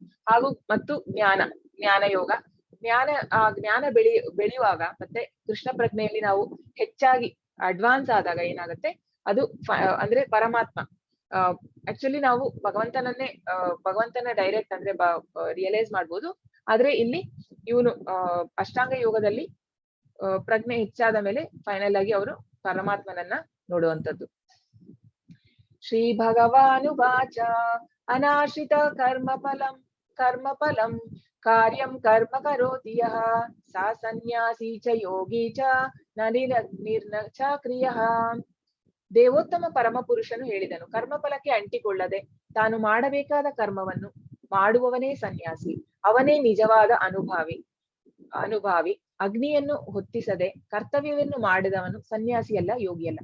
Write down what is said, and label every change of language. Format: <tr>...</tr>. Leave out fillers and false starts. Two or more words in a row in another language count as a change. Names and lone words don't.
<kn>ಹಾಗೂ ಮತ್ತು ಜ್ಞಾನ ಯೋಗ, ಜ್ಞಾನ ಬೆಳೆಯುವಾಗ ಮತ್ತೆ ಕೃಷ್ಣ ಪ್ರಜ್ಞೆಯಲ್ಲಿ ನಾವು ಹೆಚ್ಚಾಗಿ ಅಡ್ವಾನ್ಸ್ ಆದಾಗ ಏನಾಗುತ್ತೆ, ಅದು ಅಂದ್ರೆ ಪರಮಾತ್ಮ ಆಕ್ಚುಲಿ ನಾವು ಭಗವಂತನ ಡೈರೆಕ್ಟ್ ಅಂದ್ರೆ ರಿಯಲೈಸ್ ಮಾಡ್ಬೋದು. ಆದ್ರೆ ಇಲ್ಲಿ ಇವನು ಅಷ್ಟಾಂಗ ಯೋಗದಲ್ಲಿ ಪ್ರಜ್ಞೆ ಹೆಚ್ಚಾದ ಮೇಲೆ ಫೈನಲ್ ಆಗಿ ಅವರು ಪರಮಾತ್ಮನನ್ನ ನೋಡುವಂಥದ್ದು.</kn> <sa>ಶ್ರೀ ಭಗವಾನುವಾಚ ಅನಾಶ್ರಿತ ಕರ್ಮಫಲಂ ಕಾರ್ಯಂ ಕರ್ಮ ಕರೋತಿ ಯಃ ಸಾ ಸನ್ಯಾಸಿ ಚ ಯೋಗಿ ಚ ನಿರ್ನ ಚ ಕ್ರಿಯಃ.</sa> <kn>ದೇವೋತ್ತಮ ಪರಮ ಪುರುಷನು ಹೇಳಿದನು, ಕರ್ಮಫಲಕ್ಕೆ ಅಂಟಿಕೊಳ್ಳದೆ ತಾನು ಮಾಡಬೇಕಾದ ಕರ್ಮವನ್ನು ಮಾಡುವವನೇ ಸನ್ಯಾಸಿ, ಅವನೇ ನಿಜವಾದ ಅನುಭಾವಿ. ಅಗ್ನಿಯನ್ನು ಹೊತ್ತಿಸದೆ ಕರ್ತವ್ಯವನ್ನು ಮಾಡಿದವನು ಸನ್ಯಾಸಿಯಲ್ಲ, ಯೋಗಿಯಲ್ಲ.</kn>